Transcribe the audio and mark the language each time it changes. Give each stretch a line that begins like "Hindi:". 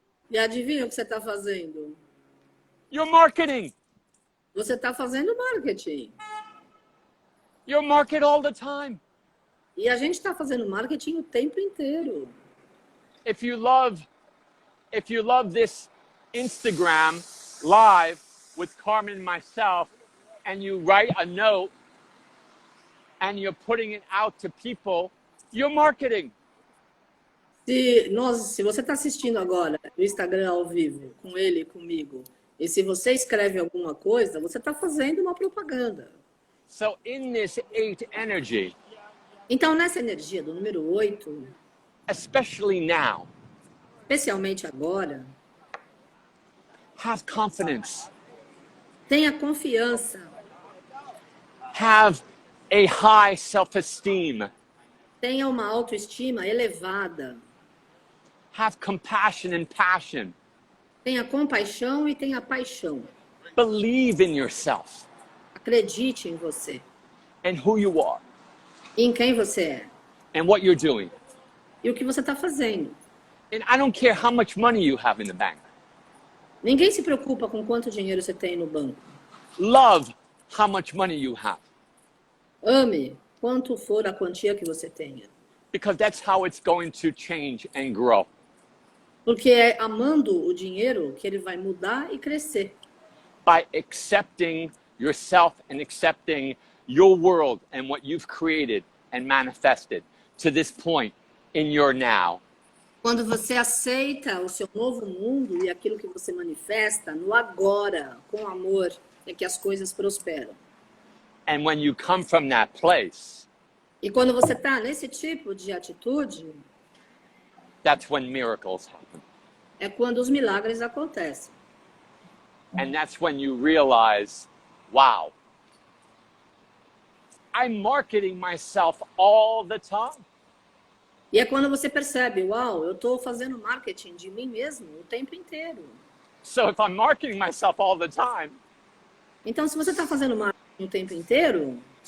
Portuguese: E adivinha o que você está fazendo?
English: You're marketing.
Portuguese: Você está fazendo marketing.
English: You market all the time.
Portuguese: E a gente está fazendo marketing o tempo inteiro.
English: If you love this Instagram live with Carmen and myself, and you write a note and you're putting it out to people, you're marketing.
Portuguese: Se você está assistindo agora o Instagram ao vivo, com ele e comigo, e se você escreve alguma coisa, você está fazendo uma propaganda.
English: So in this 8 energy,
Portuguese: Então, nessa energia do número 8,
English: especially now,
Portuguese: especialmente agora,
English: have confidence.
Portuguese: tenha confiança,
English: Have a high self-esteem.
Portuguese: tenha uma autoestima elevada,
English: Have compassion and passion.
Portuguese: tenha compaixão e tenha paixão.
English: Believe in yourself
Portuguese: Acredite em você,
English: and who you are
Portuguese: em quem você é
English: and what you're doing.
Portuguese: e o que você está fazendo.
English: And I don't care how much money you have in the bank.
Portuguese: Ninguém se preocupa com quanto dinheiro você tem no banco.
English: Love how much money you have,
Portuguese: Ame quanto for a quantia que você tenha.
English: because that's how it's going to change and grow.
Portuguese: Porque é amando o dinheiro que ele vai mudar e crescer.
English: By accepting yourself and accepting your world and what you've created and manifested to this point in your now.
Portuguese: Quando você aceita o seu novo mundo e aquilo que você manifesta no agora, com amor, é que as coisas prosperam.
English: And when you come from that place,
Portuguese: E quando você está nesse tipo de atitude,
English: that's when miracles happen.
Portuguese: é quando os milagres acontecem.
English: And that's when you realize, wow, I'm marketing myself all the time.
Portuguese: E é quando você percebe, uau, eu estou fazendo marketing de mim mesmo o tempo inteiro.
English: So if I'm marketing myself all the time,
Portuguese: Então, se você está fazendo marketing o tempo inteiro,